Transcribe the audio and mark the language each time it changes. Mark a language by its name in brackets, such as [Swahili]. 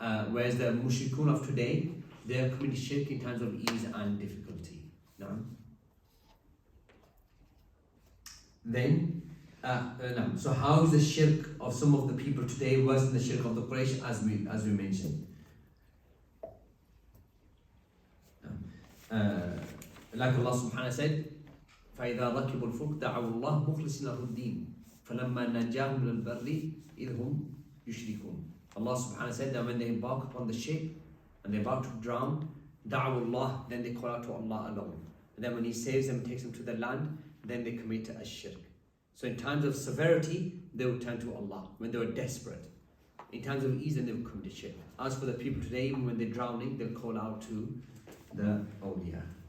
[English] Whereas the mushrikun of today, they are committing shirk in times of ease and difficulty. No? Then, no. So how is the shirk of some of the people today worse than the shirk of the Quraysh, as we mentioned? Like Allah subhanahu wa ta'ala said, [Arabic] فَإِذَا رَكِبُوا الْفُلْكَ دَعَوُا اللَّهَ مُخْلِصِينَ لَهُ الدِّينَ فَلَمَّا نَجَّاهُمْ إِلَى الْبَرِّ إِذْ هُمْ يُشْرِكُونَ. [English] Allah subhanahu wa ta'ala said that when they embark upon the ship and they're about to drown, [Arabic] دَعَوُا اللَّهَ, [English] then they call out to Allah alone. And then when He saves them and takes them to the land, then they commit a shirk. So in times of severity, they would turn to Allah when they were desperate. In times of ease, then they would commit a shirk. As for the people today, even when they're drowning, they'll call out to the awliya.